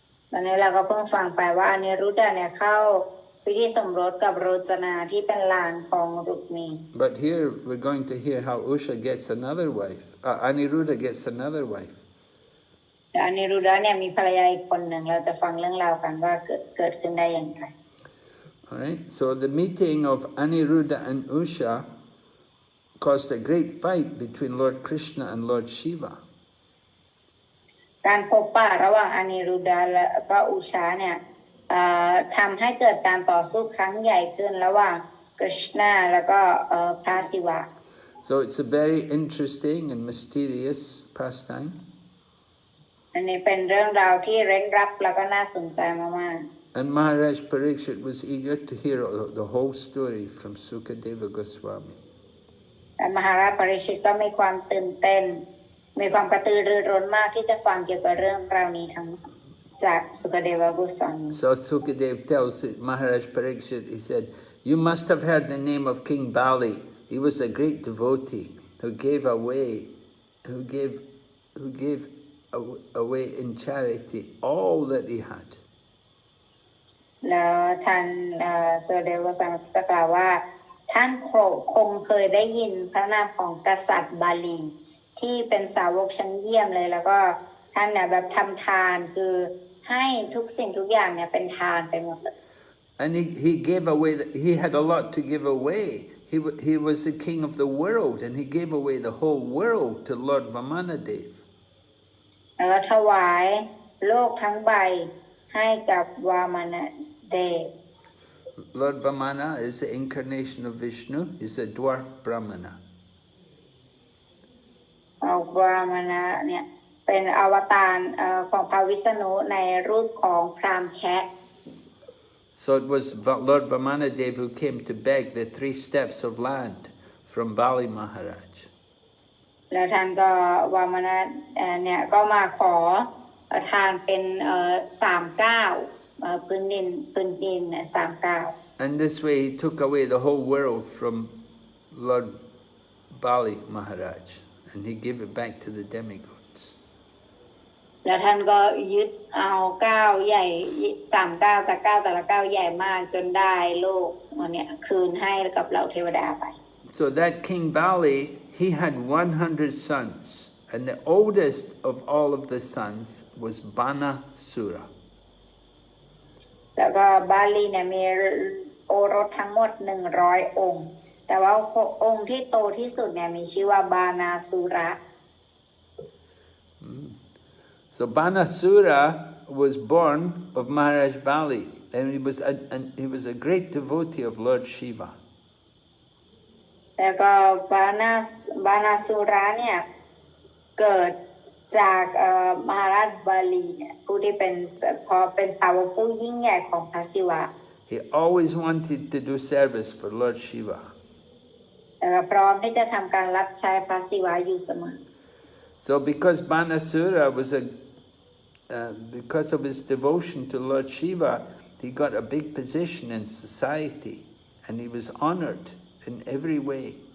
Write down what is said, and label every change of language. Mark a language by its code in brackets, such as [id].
[th] ตอนนี้เราก็เพิ่งฟังไปว่าอานิรุดะเนี่ยเข้าพิธีสมรสกับโรจนาที่เป็นหลานของรุกมี [en] But here we're going to hear how Usha gets another wife. Aniruddha gets another wife. [th] แต่อานิรุดะเนี่ยมีภรรยาอีกคนหนึ่งเราจะฟังเรื่องราวกันว่าเกิดขึ้นได้อย่างไร [en] All right. So the meeting of Aniruddha and Usha caused a great fight between Lord Krishna and Lord Shiva. [th] การพบปะระหว่างอานิรุดะและก็อุชาเนี่ยทำให้เกิดการต่อสู้ครั้งใหญ่ขึ้นระหว่างกฤษณาและก็พระศิวะ [en] So it's a very interesting and mysterious pastime. [th] อันนี้เป็นเรื่องราวที่เร้นลับแล้วก็น่าสนใจมาก [en] And Maharaj Parikshit was eager to hear the whole story from Sukadeva Goswami. [th] ๆแต่มหาราชปริชิตก็มีความตื่นเต้นมีความกระตือรือร้นมากที่จะฟังเกี่ยวกับเรื่องราวนี้ทั้งจากสุคเดวะโกสวามี [en] So Sukadev tells Maharaj Parikshit, he said, "You must have heard the name of King Bali. He was a great devotee who gave away in charity all that he had." [th] แล้วท่านสุคเดวะโกสวามีก็กล่าวว่าท่านคงเคยได้ยินพระนามของกษัตริย์บาลีที่เป็นสาวกชั้นเยี่ยมเลยแล้วก็ท่านเนี่ยแบบทำทานคือให้ทุกสิ่งทุกอย่างเนี่ยเป็นทานไปหมดเลย [en] And he gave away, he had a lot to give away. He was the king of the world and he gave away the whole world to Lord Vamanadev. [th] แล้วก็ถวายโลกทั้งใบให้กับวามนเดช [en] Lord Vamana is the incarnation of Vishnu. He's a dwarf Brahmana. [th] วามนะเนี่ยเป็นอวตารของพระวิษณุในรูปของพราหมณ์แคะ [en] So it was Lord Vamanadev who came to beg the 3 steps of land from Bali Maharaj. [th] แล้วท่านก็วามนะเนี่ยก็มาขอทานเป็น3 ก้าวพื้นดิน3 ก้าว [en] And this way he took away the whole world from Lord Bali Maharaj and he gave it back to the demigods. [th] แล้วท่านก็ยึดเอาก้าวใหญ่3 ก้าวแต่ก้าวแต่ละก้าวใหญ่มากจนได้โลกเนี่ยคืนให้กับเหล่าเทวดาไป [en] So that King Bali, he had 100 sons, and the oldest of all of the sons was Banasura. [th] แล้วก็บาลีเนี่ยมีโอรสทั้งหมด100 องค์แต่ว่าองค์ที่โตที่สุดเนี่ยมีชื่อว่าบานาสุระ [en] So Banasura was born of Maharaj Bali, and he was a great devotee of Lord Shiva. [th] แล้วก็บานาสุระเนี่ย เกิดจากมหาราชบาลีเนี่ยผู้ที่เป็นพอเป็นสาวกผู้ยิ่งใหญ่ของพระศิวะ [en] He always wanted to do service for Lord Shiva. [th] พร้อมที่จะทำการรับใช้พระศิวะอยู่เสมอ [en] So because Banasura was because of his devotion to Lord Shiva, he got a big position in society, and he was honored in every way.